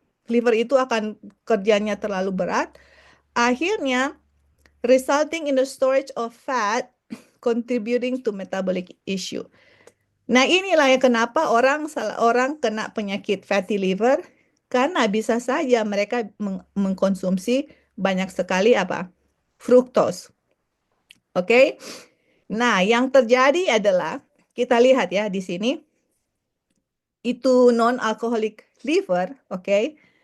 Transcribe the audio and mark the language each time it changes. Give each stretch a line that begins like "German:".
Indonesian: Liver itu akan kerjanya terlalu berat.
English: Akhirnya resulting in the storage of fat contributing to metabolic issue.
Indonesian: Nah, inilah yang kenapa orang kena penyakit fatty liver karena bisa saja mereka mengkonsumsi banyak sekali apa? Fruktos. Oke. Nah, yang terjadi adalah kita lihat ya di sini itu non-alcoholic liver, oke.